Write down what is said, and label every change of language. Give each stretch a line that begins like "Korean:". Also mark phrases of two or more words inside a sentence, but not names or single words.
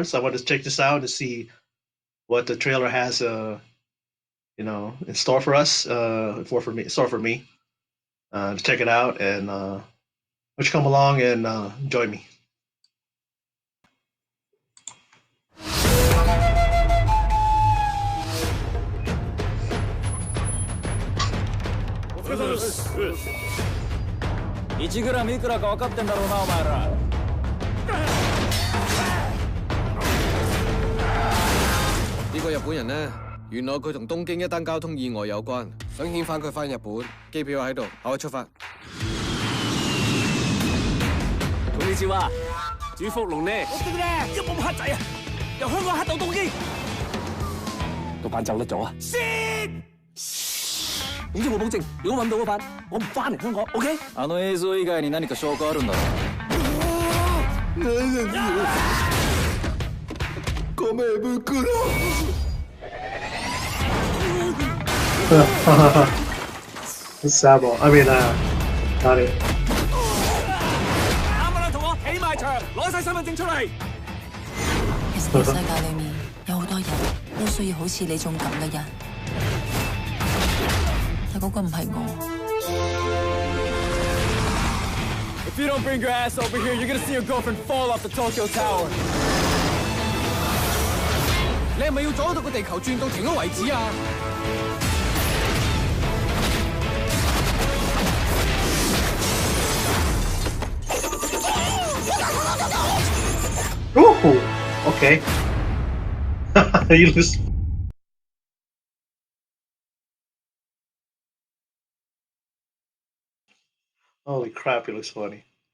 English: I want to check this out to see what the trailer has, in store for us, store for me, to check it out, and why don't you come along and join me?
Cantonese: This 個日本人呢，原來佢同東京一單交通意外有關，想遣返佢返日本，機票喺度，可以出發。
Japanese: こんにちは，
Cantonese: 朱福龍呢？我哋咧一幫黑仔啊，由香港黑到東京，嗰班走得咗啊？先，總之冇保證，如果揾到嗰班，我唔翻嚟香港 ，OK？
Japanese: あの映像以外に何か証拠あるんだろ米袋。
English: Sammo, I mean, Donnie.
Cantonese: 啱啱啦，同我起埋場，攞晒身份證出嚟。其實呢個世界裏面有好多人都需要好似你種咁嘅人，但嗰個唔係我。
English: If you don't bring your ass over here, you're gonna see your girlfriend fall off the Tokyo Tower.
Cantonese: 你係咪要阻到個地球轉到停咗為止啊？
English: Ooh, okay. You lose. Holy crap, he looks funny.